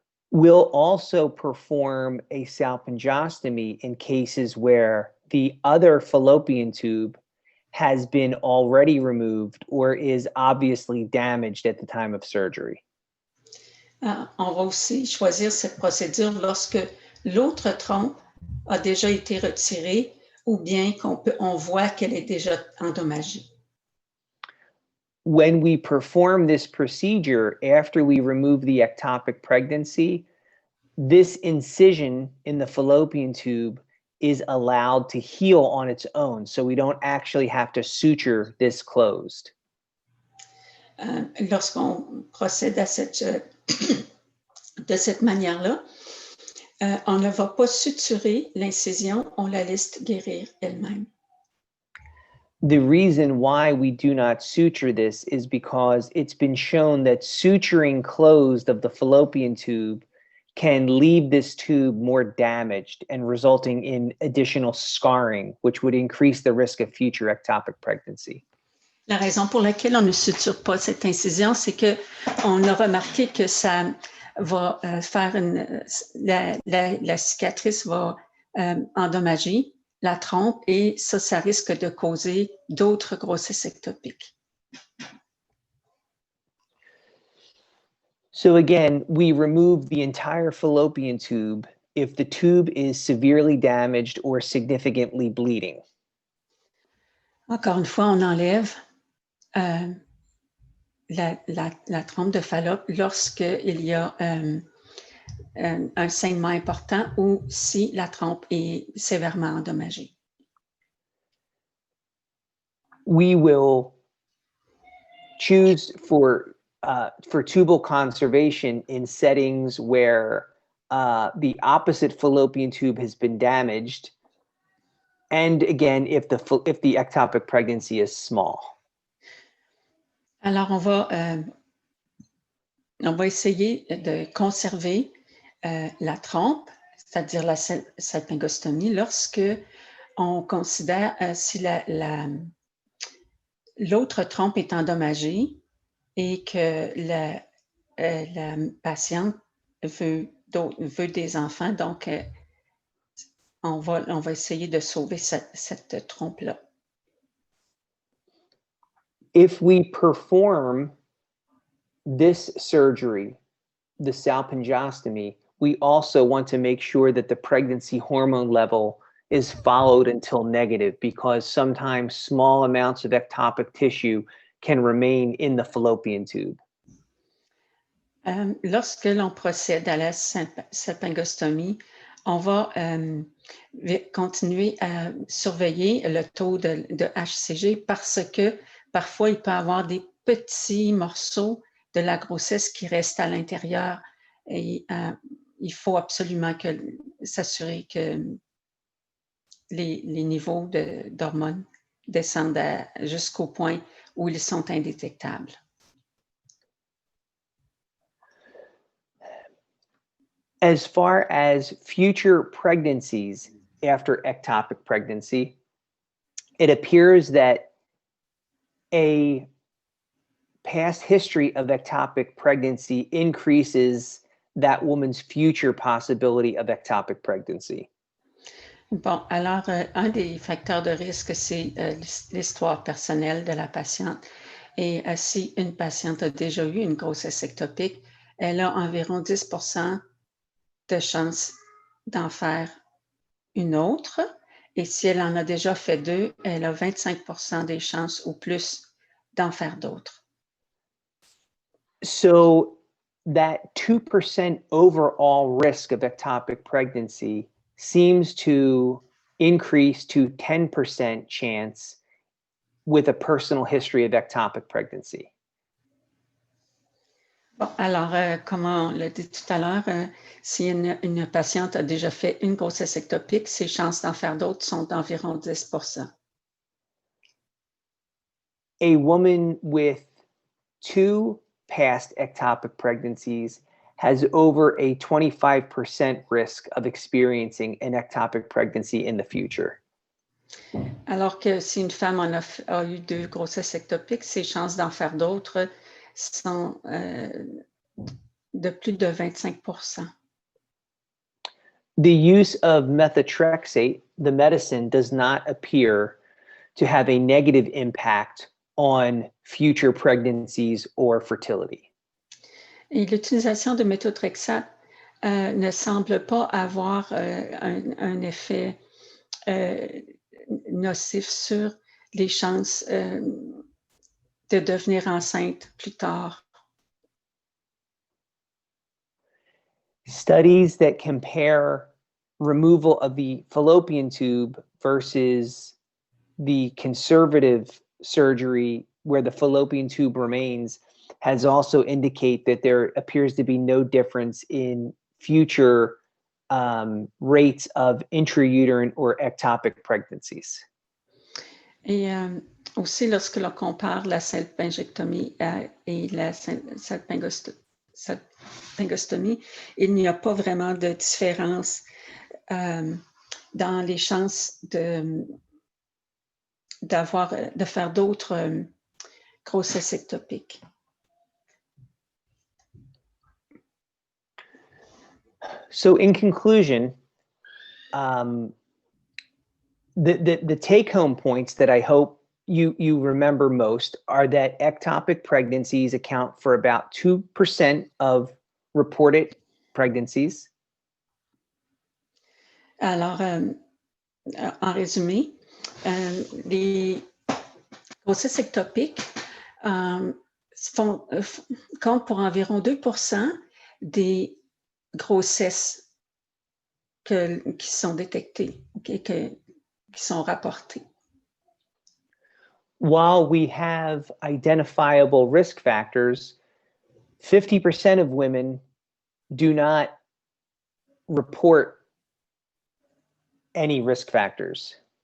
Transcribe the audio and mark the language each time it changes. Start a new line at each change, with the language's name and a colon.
English: We'll also perform a salpingostomy in cases where the other fallopian tube has been already removed or is obviously damaged at the time of surgery.
French: On va aussi choisir cette procédure lorsque l'autre trompe a déjà été retirée ou bien on voit qu'elle est déjà endommagée.
English: When we perform this procedure after we remove the ectopic pregnancy, this incision in the fallopian tube is allowed to heal on its own, so we don't actually have to suture this closed.
French: Lorsqu'on procède de cette manière-là, on ne va pas suturer l'incision, on la laisse guérir elle-même.
English: The reason why we do not suture this is because it's been shown that suturing closed of the fallopian tube can leave this tube more damaged and resulting in additional scarring, which would increase the risk of future ectopic pregnancy.
French: La raison pour laquelle on ne suture pas cette incision, c'est qu'on a remarqué que ça va faire la cicatrice va endommager la trompe et ça risque de causer d'autres grossesses ectopiques.
English: So again, we remove the entire fallopian tube if the tube is severely damaged or significantly bleeding.
French: Encore une fois, on enlève la trompe de Fallope lorsqu'il y a un saignement important ou si la trompe est sévèrement endommagée.
English: We will choose for tubal conservation in settings where the opposite fallopian tube has been damaged, and again, if the ectopic pregnancy is small.
French: Alors, on va essayer de conserver la trompe, c'est-à-dire la salpingostomie, lorsque on considère si l'autre trompe est endommagée et que la patiente veut des enfants, donc on va essayer de sauver cette trompe-là.
English: If we perform this surgery, the salpingostomy, we also want to make sure that the pregnancy hormone level is followed until negative, because sometimes small amounts of ectopic tissue can remain in the fallopian tube.
French: Lorsque l'on procède à la salpingostomie, on va continuer à surveiller le taux de HCG parce que parfois, il peut y avoir des petits morceaux de la grossesse qui restent à l'intérieur et il faut absolument s'assurer que les niveaux d'hormones descendent jusqu'au point où ils sont indétectables.
English: As far as future pregnancies after ectopic pregnancy, it appears that a past history of ectopic pregnancy increases that woman's future possibility of ectopic pregnancy?
French: Bon, alors, un des facteurs de risque, c'est l'histoire personnelle de la patiente. Et si une patiente a déjà eu une grossesse ectopique, elle a environ 10% de chances d'en faire une autre. Et si elle en a déjà fait 2, elle a 25% des chances ou plus d'en faire d'autres.
English: So that 2% overall risk of ectopic pregnancy seems to increase to 10% chance with a personal history of ectopic pregnancy.
French: Bon, alors, comme on l'a dit tout à l'heure, si une patiente a déjà fait une grossesse ectopique, ses chances d'en faire d'autres sont d'environ 10%.
English: A woman with 2 past ectopic pregnancies has over a 25% risk of experiencing an ectopic pregnancy in the future.
French: Alors que si une femme a eu 2 grossesses ectopiques, ses chances d'en faire d'autres sont de plus de 25%.
English: The use of methotrexate, the medicine, does not appear to have a negative impact on future pregnancies or fertility.
French: Et l'utilisation de méthotrexate ne semble pas avoir un effet nocif sur les chances de devenir enceinte plus tard.
English: Studies that compare removal of the fallopian tube versus the conservative surgery where the fallopian tube remains has also indicate that there appears to be no difference in future rates of intrauterine or ectopic pregnancies.
French: Et aussi, lorsque l'on compare la salpingectomie et la salpingostomie, il n'y a pas vraiment de différence dans les chances de faire d'autres grossesses ectopiques.
English: So in conclusion, the take-home points that I hope you remember most are that ectopic pregnancies account for about 2% of reported pregnancies.
French: Alors, en résumé, les grossesses ectopiques comptent pour environ 2% des grossesses qui sont détectées, qui sont rapportées.
English: While we have identifiable risk factors, 50% of women do not report any risk factors.